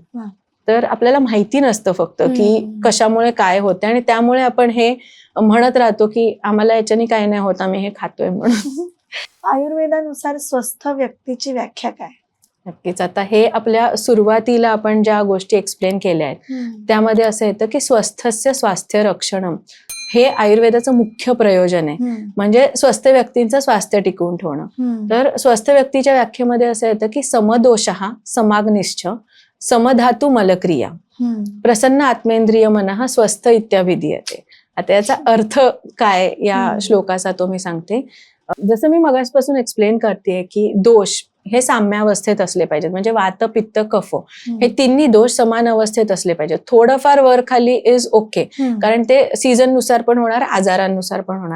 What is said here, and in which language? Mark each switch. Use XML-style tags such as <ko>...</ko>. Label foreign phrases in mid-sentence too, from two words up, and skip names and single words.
<mr>तर आपल्याला माहिती नसतं फक्त की कशामुळे काय होते, आणि त्यामुळे आपण हे म्हणत राहतो की आम्हाला याच्याने काही नाही होत, आम्ही हे खातोय म्हणून. आयुर्वेदानुसार स्वस्थ व्यक्तीची व्याख्या काय? नक्कीच. आता हे आपल्या सुरुवातीला आपण ज्या गोष्टी एक्सप्लेन केल्या आहेत त्यामध्ये असं येतं की</mr> <sa>स्वस्थस्य स्वास्थ्य रक्षणम</sa> <mr>हे आयुर्वेदाचं मुख्य प्रयोजन आहे. म्हणजे स्वस्थ व्यक्तींचं स्वास्थ्य टिकवून ठेवणं. तर स्वस्थ व्यक्तीच्या व्याख्येमध्ये असं येतं की</mr> <sa>समदोषः समाग्निश्च समधातू मलक्रिया प्रसन्न आत्मेंद्रिय मनः स्वस्थ इत्याभिधीयते.</sa> <mr>आता याचा अर्थ काय या श्लोकाचा तो मी सांगते. जसं मी मगासपासून एक्सप्लेन करते की दोष हे साम्यावस्थेत असले पाहिजेत. म्हणजे वात पित्त कफ हे तिन्ही दोष समान अवस्थेत असले पाहिजेत. थोडंफार वर खाली</mr> <en>is okay,</en> <mr>कारण ते सीझन नुसार पण होणार, आजारांनुसार पण होणार.</mr>